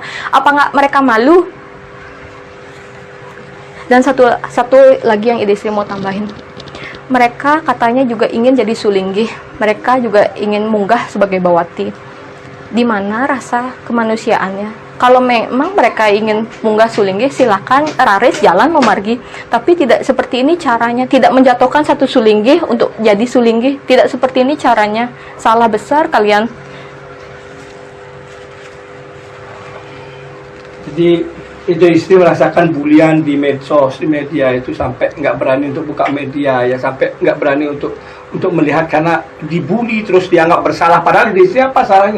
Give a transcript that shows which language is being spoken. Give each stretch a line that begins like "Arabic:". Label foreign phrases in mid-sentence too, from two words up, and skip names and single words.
Indonesian: Apa nggak mereka malu? Dan satu lagi yang Ida istri mau tambahin. Mereka katanya juga ingin jadi sulinggi. Mereka juga ingin munggah sebagai bawati. Di mana rasa kemanusiaannya? Kalau memang mereka ingin munggah sulinggi, silakan raris jalan memargi. Tapi tidak seperti ini caranya. Tidak menjatuhkan satu sulinggi untuk jadi sulinggi. Tidak seperti ini caranya. Salah besar kalian. Jadi istri merasakan bulian di medsos, di media itu sampai nggak berani untuk buka media ya, sampai nggak berani untuk melihat karena dibully terus dianggap bersalah, padahal istri apa salahnya?